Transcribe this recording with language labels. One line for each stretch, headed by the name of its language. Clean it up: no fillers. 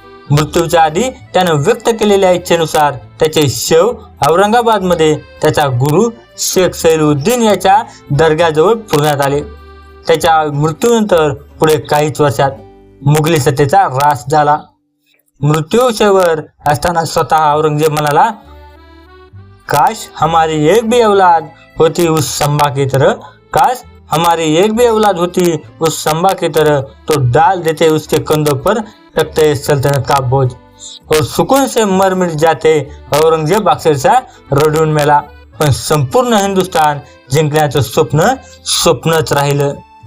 Marathi: मृत्यूच्या आधी त्यानं व्यक्त केलेल्या इच्छेनुसार त्याचे शव औरंगाबाद मध्ये त्याचा गुरु शेख सैलुद्दीन याच्या दर्ग्याजवळ पुरण्यात आले. त्याच्या मृत्यूनंतर पुढे काहीच वर्षात मुघली सत्तेचा ऱ्हास झाला. मृत्यूशेवर असताना स्वतः औरंगजेब म्हणाला,
Hindi: काश हमारी एक भी औलाद होती उस संभा की तरह, काश हमारी एक भी औलाद होती उस संभा की तरह, तो डाल देते उसके कंधों पर तख्ते सल्तनत का बोझ, और सुकून से मर मिट जाते.
Marathi: औरंगजेब अक्षरशः रडून मेला, पण संपूर्ण हिंदुस्थान जिंकण्याचं स्वप्नच राहिलं.